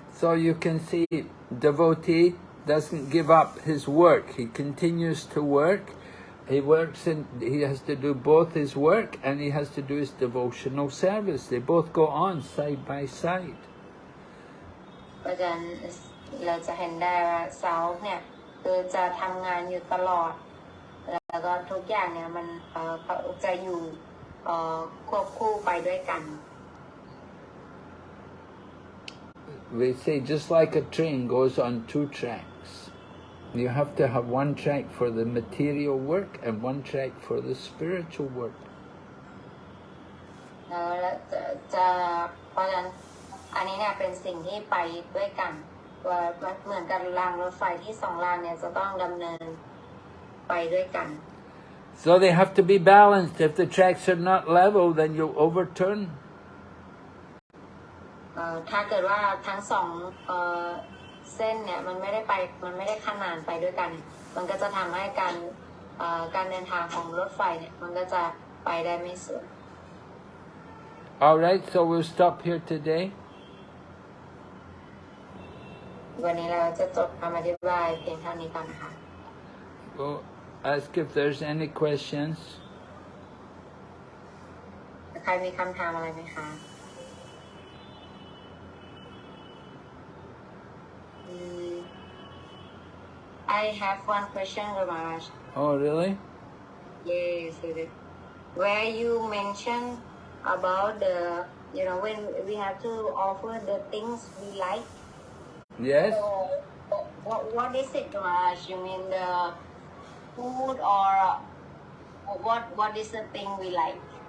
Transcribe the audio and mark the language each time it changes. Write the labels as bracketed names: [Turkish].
[English] So you can see devotee doesn't give up his work. He continues to work. He has to do both his work and he has to do his devotional service. They both go on side by side. [Thai] เพราะฉะนั้นเราจะเห็นได้ว่าสาวกเนี่ยคือจะทำงานอยู่ตลอดแล้วก็ทุกอย่างเนี่ยมันจะอยู่ควบคู่ไปด้วยกัน [English] We say just like a train goes on two tracks. You have to have one track for the material work and one track for the spiritual work. [Thai] แล้วจะเพราะฉะนั้นอันนี้เนี่ยเป็นสิ่งที่ไปด้วยกันว่าเหมือนกับรางรถไฟที่สองรางเนี่ยจะต้องดำเนินไปด้วยกัน [English] So they have to be balanced. If the tracks are not level, then you'll overturn. [Thai] ถ้าเกิดว่าทั้งสองเส้นเนี่ยมันไม่ได้ขนานไปด้วยกันมันก็จะทำให้การเดินทางของรถไฟเนี่ยมันก็จะไปได้ไม่สวย [English] All right, so we'll stop here today. [Thai] วันนี้เราจะจบคำอธิบายเพียงเท่านี้ก่อนนะคะ [English] Well, ask if there's any questions. [Thai] ใครมีคำถามอะไรไหมคะ [English] I have one question, Raj. Oh, really? Yes, where you mentioned about the, when we have to offer the things we like. Yes. So, what is it, Raj? You mean the food or what is the thing we like?